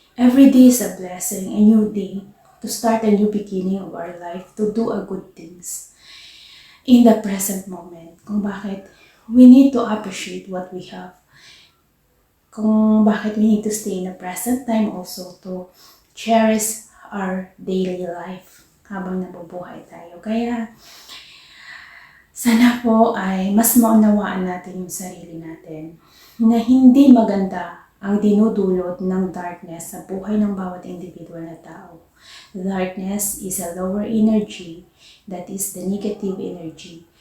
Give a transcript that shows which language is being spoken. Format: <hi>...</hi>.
<en>Every day is a blessing, a new day, to start a new beginning of our life, to do a good things in the present moment.</en> <tl>Kung bakit</tl> <en>we need to appreciate what we have. Kung bakit we need to stay in the present time also to cherish our daily life</en> <tl>habang nabubuhay tayo. Kaya sana po ay mas maunawaan natin yung sarili natin na hindi maganda ang dinudulot ng darkness sa buhay ng bawat individual na tao.</tl> <en>Darkness is a lower energy, that is the negative energy.</en>